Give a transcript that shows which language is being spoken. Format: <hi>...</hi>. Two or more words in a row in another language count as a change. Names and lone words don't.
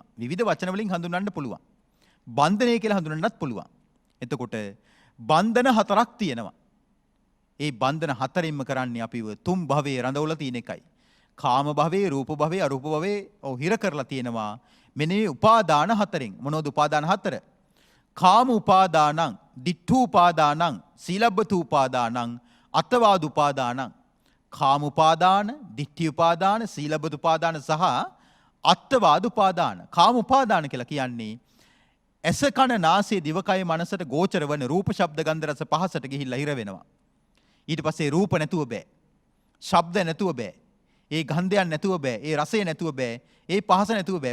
<si>විවිධ වචන වලින් හඳුන්වන්න පුළුවන්. බන්ධනය කියලා හඳුන්වන්නත් පුළුවන්. එතකොට බන්ධන හතරක් තියෙනවා. ඒ බන්ධන හතරෙන්ම කරන්නේ අපිව තුන් භවයේ රඳවලා තියෙන එකයි. කාම භවයේ, රූප භවයේ, අරූප භවයේ හිර කරලා තියෙනවා. මෙන්න මේ උපාදාන හතරෙන්. මොනවද උපාදාන හතර?</si> <pi>කාම උපාදානං, ditthු උපාදානං, සීලබ්බතු උපාදානං, අත්තවාද උපාදානං.</pi> <si>කාම උපාදාන, ditthි උපාදාන, සීලබ්බතු උපාදාන සහ අත්තවාද උපාදාන. කාම උපාදාන කියලා කියන්නේ ඇස කන නාසය දිවකය මනසට ගෝචර වන රූප ශබ්ද ගන්ධ රස පහසට ගිහිල්ලා හිර වෙනවා. ඊට පස්සේ රූප නැතුව බෑ, ශබ්ද නැතුව බෑ, ඒ ගන්ධයන් නැතුව බෑ, ඒ රසය නැතුව බෑ, ඒ පහස නැතුව බෑ.</si>